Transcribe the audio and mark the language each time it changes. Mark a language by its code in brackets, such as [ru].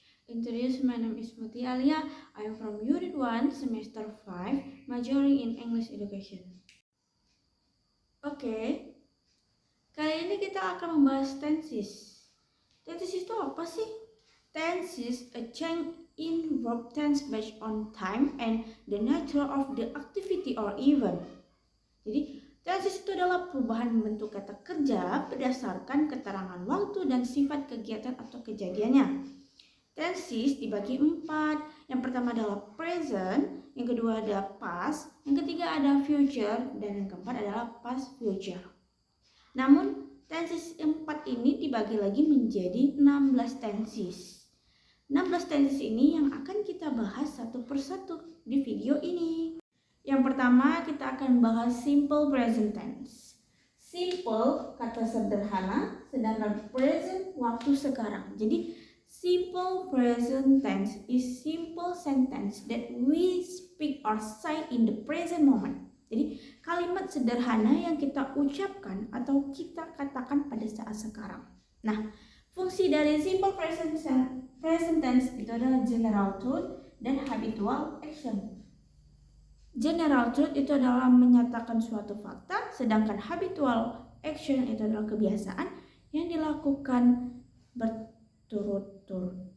[en] Introduce, my name is Muti Alia. I am from Unit 1, Semester 5, majoring in English Education. [id] Oke, kali ini kita akan membahas tenses. Tenses itu apa sih? [en] Tenses a change in verb tense based on time and the nature of the activity or event. [id] Jadi, tenses itu adalah perubahan bentuk kata kerja berdasarkan keterangan waktu dan sifat kegiatan atau kejadiannya. Tenses dibagi 4. Yang pertama adalah present, yang kedua adalah past, yang ketiga ada future, dan yang keempat adalah past future. Namun, tenses 4 ini dibagi lagi menjadi 16 tenses. 16 tenses ini yang akan kita bahas satu persatu di video ini. Yang pertama kita akan bahas simple present tense. Simple kata sederhana, sedangkan present waktu sekarang. [en] Jadi simple present tense is simple sentence that we speak or say in the present moment. [id] Jadi kalimat sederhana yang kita ucapkan atau kita katakan pada saat sekarang. Nah, fungsi dari simple present tense itu adalah general truth dan habitual action. General truth itu adalah menyatakan suatu fakta, sedangkan habitual action itu adalah kebiasaan yang dilakukan berturut-turut.